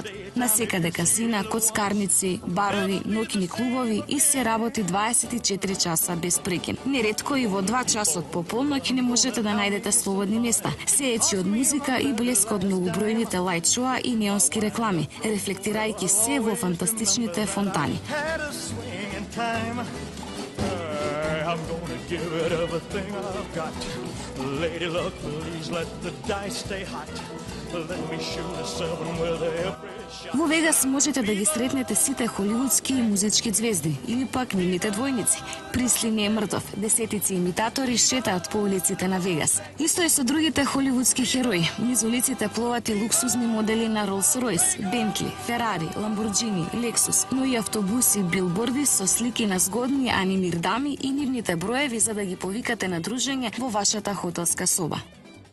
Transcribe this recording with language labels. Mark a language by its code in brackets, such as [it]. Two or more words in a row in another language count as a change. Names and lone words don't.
[mk] Насекаде касина, коцкарници, барови, ноќни клубови и се работи 24 часа без прекин. Неретко и во 2 часот по полноќ не можете да најдете слободни места. Се ечи од музика и блеск од многобројните [en] light shows [mk] и неонски реклами, рефлектирајќи се во фантастичните фонтани. [en] I'm gonna give it everything I've got. Lady luck, please let the dice stay hot. Let me shoot a 7 with every shot. [mk] Во Вегас можете да ги сретнете сите холивудски и музички звезди или пак нивните двојници. Присли не е мртов. Десетици имитатори шетаат по улиците на Вегас. Исто и со другите холивудски херои. Низ улиците пловат и луксузни модели на Rolls-Royce, Бентли, Ферари, Ламборджини, Лексус, но и автобуси, билборди со слики на згодни анимир дами и нивните броеви за да ги повикате на дружење во вашата хотелска соба.